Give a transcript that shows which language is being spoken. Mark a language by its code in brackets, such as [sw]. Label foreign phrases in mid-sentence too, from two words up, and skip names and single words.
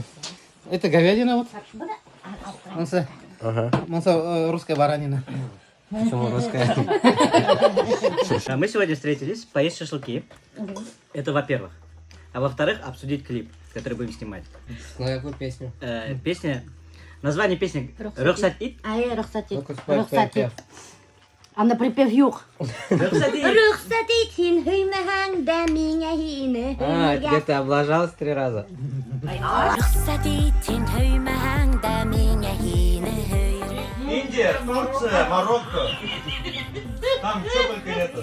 [ru] Это говядина вот. Монса, Ага. русская баранина. Почему русская? Мы сегодня встретились поесть шашлыки. Это во-первых. А во-вторых, обсудить клип, который будем снимать. На какую песню? Песня... Название песни «Рөхсәт ит». [ba] Ай, рөхсәт ит. [ru] Ну-ка, спой [ba] Рөхсәт [ru] припев. [ba] ит. [ru] А на припев юг. [ba] «Рөхсәт ит». Рөхсәт ит, һин һөймәһәң дә миңә һине [ru] А, [ba] һөймәгә. [ru] где ты облажалась 3 раза? [ba] Рөхсәт ит, син һөймәһәң дә миңә һине һөйрә. [ru] Индия, Турция, Марокко. Там все только это.